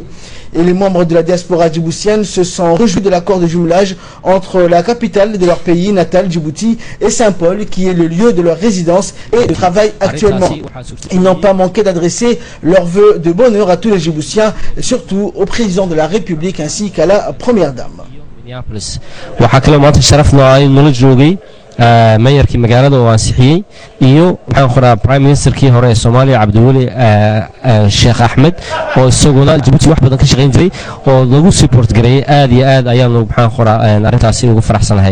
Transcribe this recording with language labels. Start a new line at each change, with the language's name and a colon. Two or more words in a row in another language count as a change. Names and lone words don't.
French: Et les membres de la diaspora djiboutienne se sont réjouis de l'accord de jumelage entre la capitale de leur pays natal, Djibouti, et Saint-Paul, qui est le lieu de leur résidence et de travail actuellement. Ils n'ont pas manqué d'adresser leurs vœux de bonheur à tous les Djiboutiens, surtout au président de la République ainsi qu'à la première dame.
Somali: mayorkii magaalada oo ansixiyay iyo waxaan qoraa
English: prime ministerkii
Somali: hore ee Soomaaliya Cabdiweli Sheekh Ahmed oo isaguna Djibouti wax badan ka shaqeyn jiray oo lagu support gareeyay aad iyo aad ayaan waxaan qoraa arintaasi ugu faraxsanahay